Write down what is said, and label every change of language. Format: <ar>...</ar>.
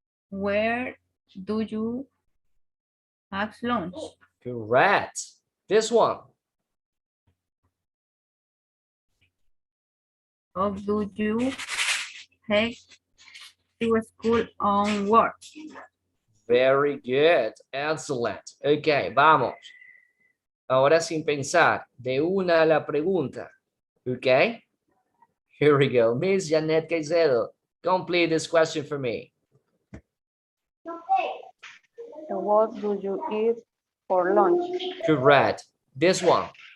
<en>Where do you have lunch? Correct. This one. How do you head to school on work? Very good, excellent. Ok,</en> <es>vamos. Ahora sin pensar, de una a la pregunta.</es> <en>Ok? Here we go. Miss Janet Caicedo, complete this question for me. What do you eat for lunch? Correct. This one.</en>